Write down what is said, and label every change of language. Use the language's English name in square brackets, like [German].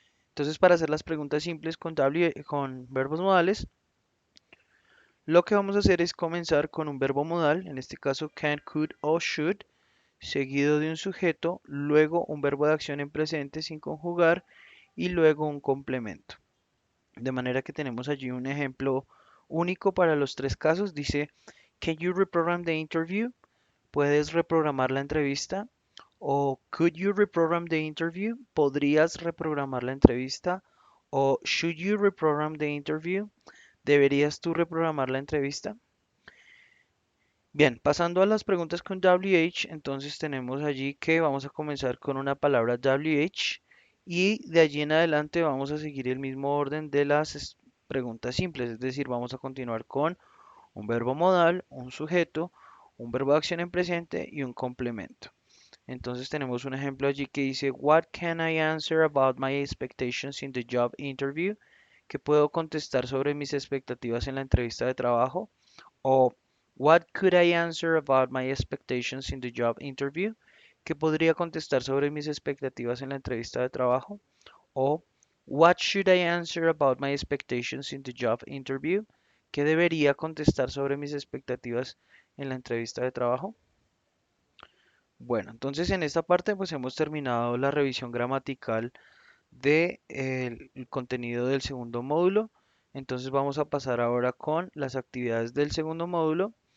[Spanish] Entonces para hacer las preguntas simples con verbos modales, lo que vamos a hacer es comenzar con un verbo modal, en este caso can, could o should, seguido de un sujeto, luego un verbo de acción en presente sin conjugar y luego un complemento. De manera que tenemos allí un ejemplo único para los tres casos. Dice, [English] Can you reprogram the interview? [Spanish] ¿Puedes reprogramar la entrevista? O [English] Could you reprogram the interview? [Spanish] ¿Podrías reprogramar la entrevista? O [English] Should you reprogram the interview? [Spanish] ¿Deberías tú reprogramar la entrevista? Bien, pasando a las preguntas con WH, entonces tenemos allí que vamos a comenzar con una palabra WH y de allí en adelante vamos a seguir el mismo orden de las preguntas simples, es decir, vamos a continuar con un verbo modal, un sujeto, un verbo de acción en presente y un complemento. Entonces tenemos un ejemplo allí que dice, [English] What can I answer about my expectations in the job interview? [Spanish] ¿Qué puedo contestar sobre mis expectativas en la entrevista de trabajo? O [English] What could I answer about my expectations in the job interview? [Spanish] ¿Qué podría contestar sobre mis expectativas en la entrevista de trabajo? O [English] What should I answer about my expectations in the job interview? [Spanish] ¿Qué debería contestar sobre mis expectativas en la entrevista de trabajo? Bueno, entonces en esta parte pues hemos terminado la revisión gramatical de el contenido del segundo módulo. Entonces vamos a pasar ahora con las actividades del segundo módulo.